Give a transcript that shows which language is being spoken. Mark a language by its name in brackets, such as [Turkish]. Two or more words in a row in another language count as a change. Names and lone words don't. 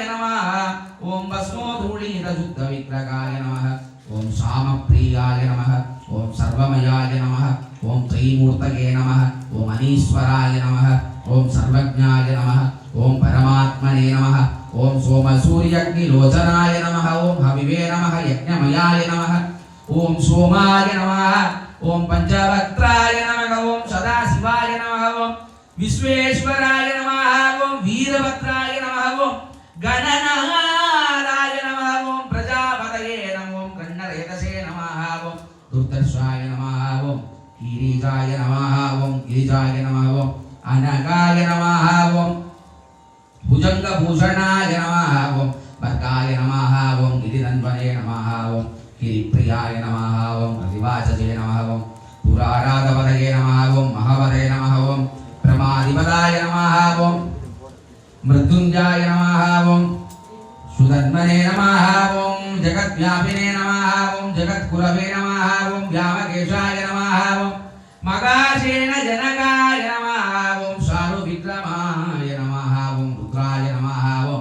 [Sanskrit] நமஹ, ஓம் பஸ்மோதூளித சுத்த விக்கிரகாய நமஹ, ஓம் சாமப்ரியாய நமஹ, ஓம் சர்வமயாய நமஹ, ஓம் திரிமூர்த்தயே நமஹ, ஓம் அனீஸ்வராய நமஹ, ஓம் சர்வஜ்ஞாய நமஹ, ஓம் பரமாத்மனே நமஹ, ஓம் சோமசூரியக்னிலோச்சனாய நமஹ, ஓம் ஹவிவே நமஹ, யஜ்ஞமயாய நமஹ, ஓம் சோமாய நமஹ, ஓம் பஞ்சவக்த்ராய நமஹ, ஓம் சதாசிவாய நமஹ, ஓம் விஸ்வேஸ்வராய நமஹ, ஓம் வீரபத்ராய நமஹ, ஓம் கணநாதாய நமஹ, ஓம் பிரஜாபதயே நமஹ, ஓம் கண்ணரேதசே நமஹ, ஓம் துர்தர்ஷாய நமஹ, ஓம் கிரீஜாய நமஹ, ஓம் கிரிஜாய நமஹ, ஓம் அனகாய நமஹ, ஓம் भुजंगभूषणाय नमः, ओम वर्गाय नमः, ओम गिरिनंदने नमः, ओम गिरिप्रियाय नमः, ओम रविवाचजे नमः, ओम पुराराधपदये नमः, ओम महावदये नमः, ओम प्रमादिपदाय नमः, ओम मृत्युंजयाय नमः, ओम सुधन्वने नमः, ओम जगद्व्यापिने नमः, ओम जगद्गुरवे नमः, ओम व्यामकेशाय नमः, ओम मगासेन जनकाय नमः, ओम शारुविक्रमाय नमः, ओम रुद्राय नमः, ओम